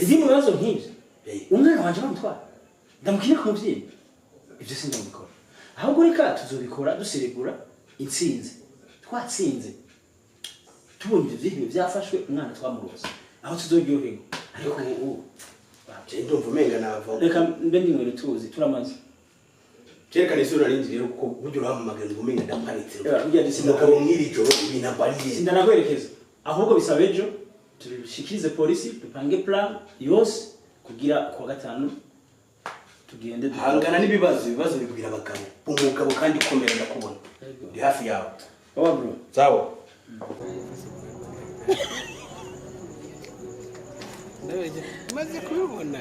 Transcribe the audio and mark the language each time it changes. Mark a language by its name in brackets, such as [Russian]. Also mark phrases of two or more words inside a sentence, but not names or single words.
[Rundi] ndi mu bibazo nk'ibyo umwana wanje bamutwara ndamukire ku muvyeyi ibyo sindabikora ahubwo reka tuzobikora duseregura intsinzi twatsinze tubonye ibyo byafashwe umwana twamuroza aho tuzoryoherwa ariko ubu ndumva umenga nava reka mbe ndinywere tuzi turamaze Cherekana isura n'inzi rero kuko buryo uramamagana umenga ndaparitse burya ndisindakabo mw'ijoro binabariye sindanakwerekeza ahubwo bisaba ejo tubishikirize polisi dupange plan yose kugira kwa gatanu tugende hangana n'ibibazo bigwira abagabo umugabo kandi komera ndakubona ndi hafi yawe baba bro sawa maze kubibona